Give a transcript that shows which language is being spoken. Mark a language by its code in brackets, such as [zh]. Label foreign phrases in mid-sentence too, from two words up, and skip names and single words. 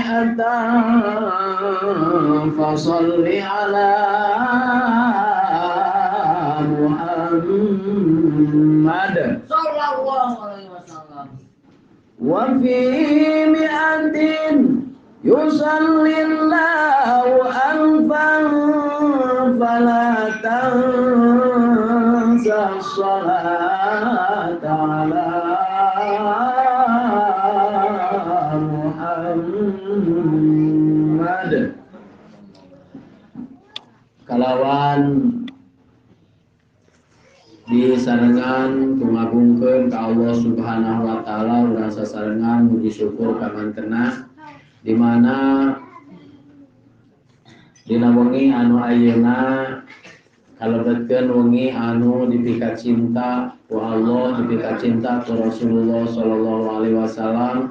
[ar] مائة فصل على محمد صلى الله عليه وسلم وفي مائة يصلي الله ألفا فلا تنس الصلاة على محمد. [su] Kalawan disarengan tumagungkeun ka Allah [ar] سبحانه وتعالى [su] urang sasarengan muji syukur ka mantena di mana dina wengi anu ayeuna kalebetkeun wengi anu dipikat cinta ku Allah, dipikat cinta ku Rasulullah [ar] صلى الله عليه وسلم.